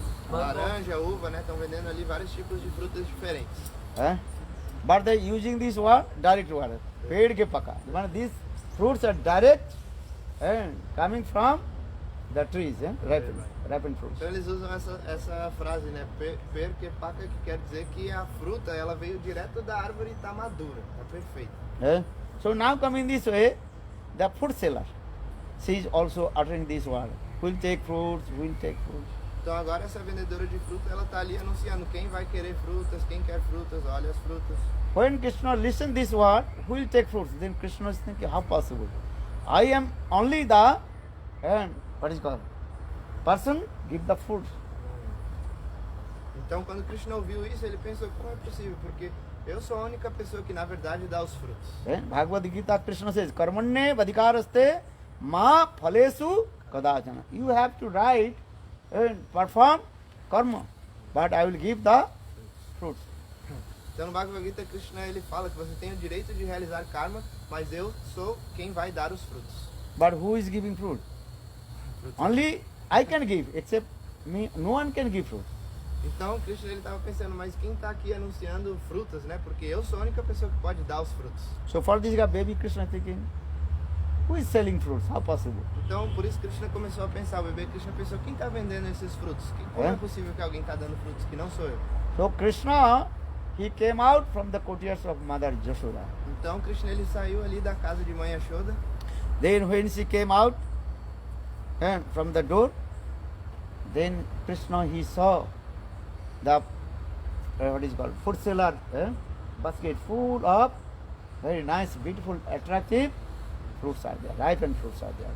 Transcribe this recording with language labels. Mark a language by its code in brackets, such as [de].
[pt] Laranja, uva, né? Estão vendendo ali vários tipos de frutas diferentes. [en] But they using this word, direct word. [hi] Ped ke paka. [en] But these fruits are direct and coming from the trees, ripened fruits. [pt] Então eles usam essa frase, né? Perquepaca, que quer dizer que a fruta ela veio direto da árvore e está madura, está perfeita. [en] So now coming this way, the fruit seller, she is also uttering this word. We'll take fruits, we'll take fruits. [pt] Então agora essa vendedora de fruta, ela está ali anunciando quem vai querer frutas, quem quer frutas, olha as frutas. [en] When Krishna listen this word, who will take fruits? Then Krishna is thinking, how possible? I am only the, what is called, person give the fruits. [pt] Então quando Krishna ouviu isso, ele pensou, como é possível? Porque eu sou a única pessoa que na verdade dá os frutos. [en] Bhagavad Gita Krishna says, [sa] Karmanye vadikaraste ma phalesu kadachana. [en] You have to write and perform karma, but I will give the fruits. [pt] Então no Bhagavad Gita, Krishna ele fala que você tem o direito de realizar karma, mas eu sou quem vai dar os frutos. [en] But who is giving fruit? Only I can give, except me, no one can give fruit. [pt] Então Krishna ele estava pensando, mas quem está aqui anunciando frutas, né? Porque eu sou a única pessoa que pode dar os frutos. [en] So for this guy, baby Krishna thinking, who is selling fruits? How possible? [pt] Então por isso Krishna começou a pensar, o bebê Krishna pensou, quem está vendendo esses frutos? Como é possível que alguém está dando frutos que não sou eu? [en] So Krishna, he came out from the courtyards of Mother Yashoda. [pt] Então Krishna ele saiu ali da casa de mãe Yashoda. [en] Then when she came out from the door, then Krishna he saw the what is called food seller basket full of very nice, beautiful, attractive fruits are there, ripened fruits are there.